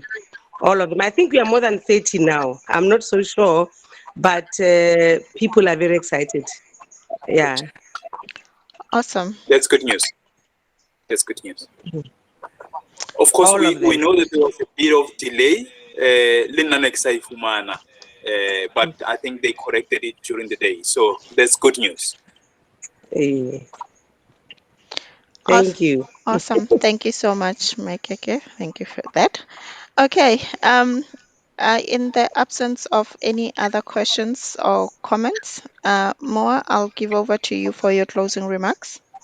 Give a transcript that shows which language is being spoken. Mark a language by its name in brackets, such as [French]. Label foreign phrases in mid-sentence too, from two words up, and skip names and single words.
[English] All of them. I think we are more than 30 now. I'm not so sure, but people are very excited. Good. Yeah. Awesome. That's good news. That's good news. Of course, All we, of we them. know that there was a bit of delay. [Southern Sotho] Le nna ne ke sa e fumana, [English] but I think they corrected it during the day. So that's good news. Eh, Awesome. thank you. Awesome. Thank you so much, Mekeke. Thank you for that. Okay. In the absence of any other questions or comments, Moa, I'll give over to you for your closing remarks.